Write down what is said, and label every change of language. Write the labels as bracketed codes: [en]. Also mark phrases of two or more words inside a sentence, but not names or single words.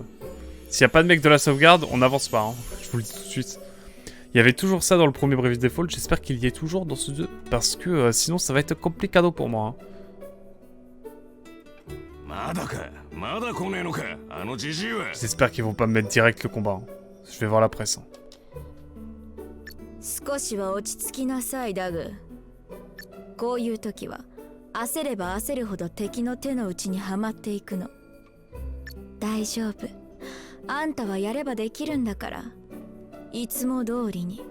[fr] S'il n'y a pas de mec de la sauvegarde, on n'avance pas, hein. Je vous le dis tout de suite. Il y avait toujours ça dans le premier Bravely Default, j'espère qu'il y est toujours dans ce 2, parce que sinon ça va être complicado pour moi. Hein. J'espère qu'ils vont pas me mettre direct le combat. Hein. Je vais voir la presse. Hein. [ja] 少しは落ち着きなさいダグ。こういう時は焦れば焦るほど敵の手の内にはまっていくの。大丈夫。あんたはやればできるんだから。いつも通りに。